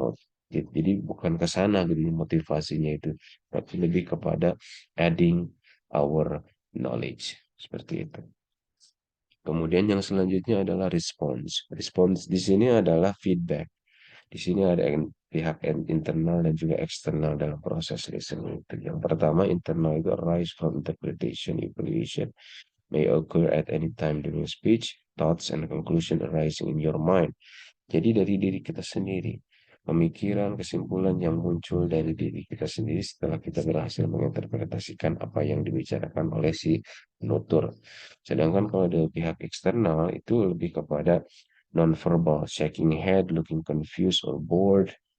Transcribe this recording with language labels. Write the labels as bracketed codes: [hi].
[id] Oh, jadi bukan ke sana gitu motivasinya itu, tapi lebih kepada [en] adding our knowledge [id] seperti itu. Kemudian yang selanjutnya adalah response. Response di sini adalah feedback. Di sini ada pihak internal dan juga eksternal dalam proses listening itu. Yang pertama, internal itu [en] arise from interpretation, evaluation may occur at any time during speech, thoughts and conclusion arising in your mind. [id] Jadi dari diri kita sendiri, pemikiran, kesimpulan yang muncul dari diri kita sendiri setelah kita berhasil menginterpretasikan apa yang dibicarakan oleh si penutur. Sedangkan kalau dari pihak eksternal itu lebih kepada non-verbal, [en] shaking head, looking confused or bored,